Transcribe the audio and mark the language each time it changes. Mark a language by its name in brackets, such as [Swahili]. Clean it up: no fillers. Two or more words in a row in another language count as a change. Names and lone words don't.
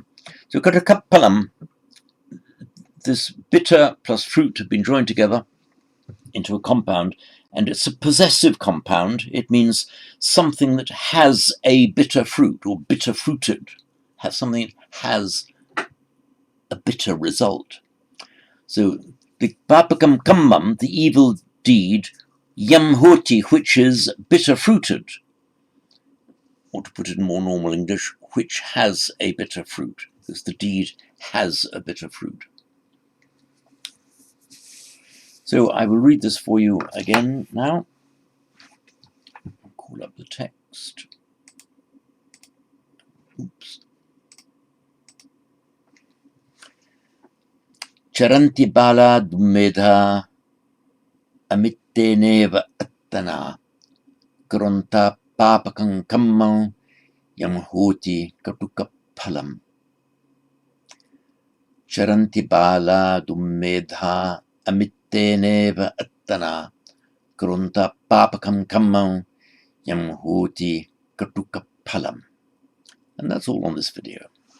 [English] So, katukappalam, this bitter plus fruit have been joined together into a compound, and it's a possessive compound. It means something that has a bitter fruit, or bitter fruited, has something that has a bitter result. So the [Pali] papakam kammam, [English] the evil deed, [Pali] yam hoti, [English] which is bitter fruited, or to put it in more normal English, which has a bitter fruit, because the deed has a bitter fruit. So I will read this for you again now. I'll call up the text. Oops. [Pali] Charanti bala dumedha amitteneva attana gronta papakam kammam yamhoti katukappalam. Charanti bala dumedha amitteneva attana gronta papakam kammam yamhoti katukappalam. [English] And that's all on this video.